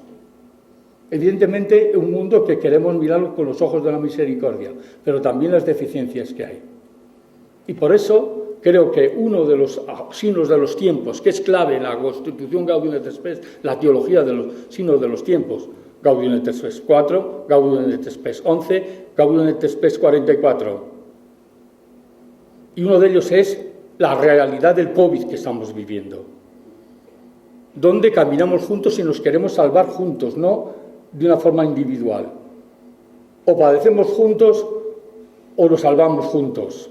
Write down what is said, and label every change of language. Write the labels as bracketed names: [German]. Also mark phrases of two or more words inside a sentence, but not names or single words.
[Spanish] Evidentemente, un mundo que queremos mirarlo con los ojos de la misericordia, pero también las deficiencias que hay. Y por eso creo que uno de los signos de los tiempos, que es clave en la Constitución Gaudium et Spes, la teología de los signos de los tiempos, Gaudium et Spes 4, Gaudium et Spes 11, Gaudium et Spes 44. Y uno de ellos es la realidad del COVID que estamos viviendo, donde caminamos juntos y nos queremos salvar juntos, no de una forma individual. O padecemos juntos o nos salvamos juntos.